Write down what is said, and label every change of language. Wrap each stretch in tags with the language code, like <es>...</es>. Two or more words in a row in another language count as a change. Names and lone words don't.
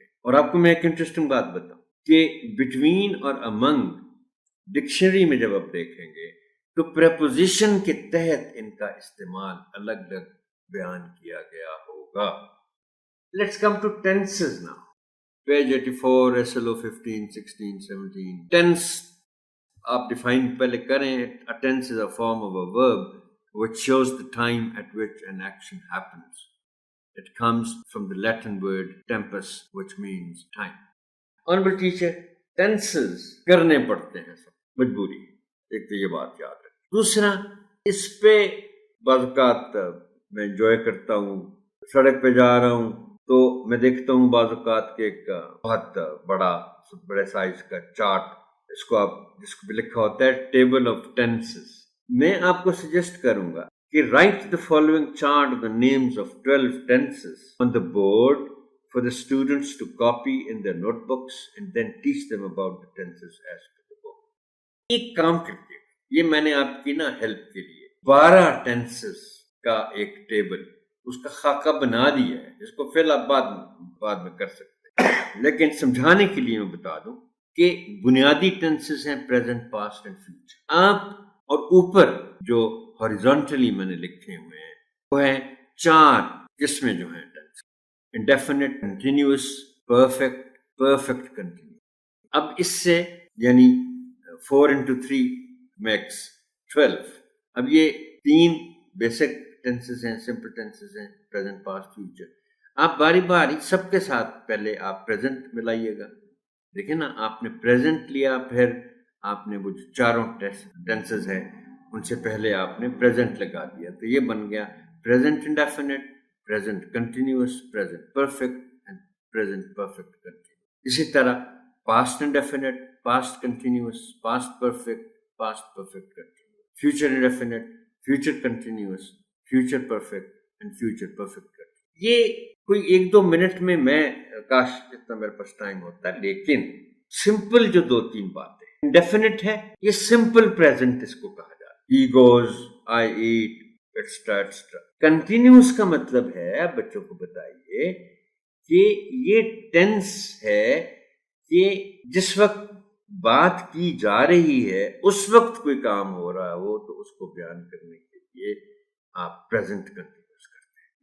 <ur>اور آپ کو میں ایک انٹرسٹنگ بات بتاؤں کہ بٹوین اور امنگ ڈکشنری میں جب آپ دیکھیں گے تو پریپوزیشن کے تحت ان کا استعمال الگ الگ بیان کیا گیا ہوگا.</ur> <en>Let's come to tenses now. Page 84 SLO 15 16 17.</en> <ur>ٹینس آپ ڈیفائن پہلے کریں.</ur> <en>A tense is a form of a verb which shows the time at which an action happens. It comes from the Latin word tempus which means time. Honorable teacher,</en> <ur>tenses کرنے پڑتے ہیں سب مجبوری. ایک تو یہ بات یاد ہے. دوسرا اس پہ بعض اوقات میں انجوائے کرتا ہوں. سڑک پہ جا رہا ہوں تو میں دیکھتا ہوں بعض اوقات کے ایک بہت بڑے سائز کا چارٹ، اس کو آپ جس کو بھی لکھا ہوتا ہے</ur> <en>table of tenses.</en> <ur>میں آپ کو سجیسٹ کروں گا کہ</ur> <en>write the following chart the names of 12 tenses on the board for the students to copy in their notebooks and then teach them about the tenses as per the book.</en> <ur>ایک کام کرتے ہیں، یہ میں نے آپ کی نا ہیلپ کے لیے 12 ٹینسز کا ایک ٹیبل، اس کا خاکہ بنا دیا ہے، جس کو فی الحال بعد میں کر سکتے ہیں. لیکن سمجھانے کے لیے میں بتا دوں کہ بنیادی ٹینسز ہیں</ur> <en>present, past and future.</en> <ur>آپ اور اوپر جو ہاریزونٹلی میں نے لکھے ہوئے ہیں وہ ہیں 4 قسمیں جو ہیں</ur> <en>indefinite, continuous, perfect, perfect continuous.</en> <ur>اب اس سے یعنی 4</ur> <en>into 3 makes 12.</en> <ur>اب یہ 3</ur> <en>basic tenses</en> <ur>ہیں،</ur> <en>simple tenses</en> <ur>ہیں،</ur> <en>present, past, future.</en> <ur>آپ باری باری سب کے ساتھ پہلے آپ present ملائیے گا. دیکھیں نا، آپ نے present لیا، پھر آپ نے وہ جو چاروں ٹینسز ہیں ان سے پہلے آپ نے present لگا دیا، تو یہ بن گیا</ur> <en>present indefinite, present continuous, present perfect and present perfect continuous.</en> <ur>اسی طرح</ur> <en>past indefinite, past continuous, past perfect, past perfect continuous. Future indefinite, future continuous, future perfect and future perfect continuous.</en> <ur>یہ کوئی 1-2 منٹ میں کاش اتنا میرے پاس ٹائم ہوتا ہے، لیکن سمپل جو 2-3 باتیں انڈیفینٹ ہے، یہ</ur> <en>simple present</en> <ur>اس کو کہا جاتا ہے.</ur> <en>He goes, I eat, etc.</en> <ur>کنٹینیوس کا مطلب ہے، آپ بچوں کو بتائیے کہ یہ ٹینس ہے کہ جس وقت بات کی جا رہی ہے اس وقت کوئی کام ہو رہا ہو تو اس کو بیان کرنے کے لیے آپ</ur> <en>present continuous</en> <ur>کرتے ہیں.</ur>